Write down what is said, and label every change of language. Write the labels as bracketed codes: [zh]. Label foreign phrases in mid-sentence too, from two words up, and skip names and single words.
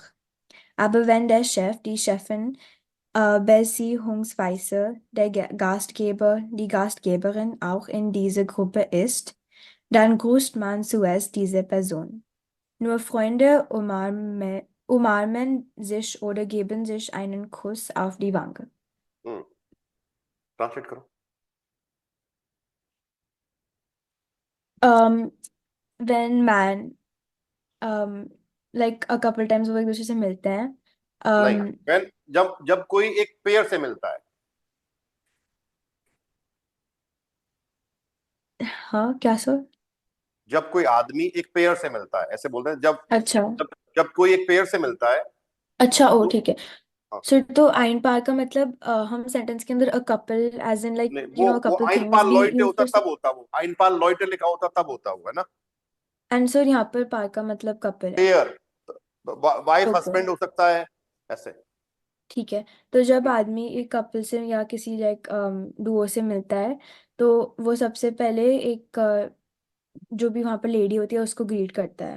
[de] Aber wenn der Chef, die Chefin, beziehungsweise der Gastgeber, die Gastgeberin auch in dieser Gruppe ist, dann grüßt man zuerst diese Person. Nur Freunde umarmen sich oder geben sich einen Kuss auf die Wange. [hi] ट्रांसलेट करो। [en] When man like a couple times [hi] वो एक दूसरे से मिलते हैं. नहीं, when जब जब कोई एक पेयर से मिलता है। हाँ, क्या सर? जब कोई आदमी एक पेयर से मिलता है, ऐसे बोलते हैं। जब अच्छा जब जब कोई एक पेयर से मिलता है अच्छा, ओ तो ठीक है. हाँ। सो तो [de] ein paar [hi] का मतलब हम सेंटेंस के अंदर [en] a couple as in like [hi] नहीं, [en] you know a [hi] वो कपल आइन थिंग्स पार भी लॉयटे यूज होता कर तब सकते। होता, वो [de] ein paar Leute [hi] लिखा होता तब होता हुआ है ना। एंड सर यहाँ पर पार का मतलब कपल है। पेयर, वाइफ ओके, हस्बैंड हो सकता है ऐसे। ठीक है। तो जब आदमी एक कपल से या किसी लाइक डुओ से मिलता है तो वो सबसे पहले एक जो भी वहां पर लेडी होती है उसको ग्रीट करता है।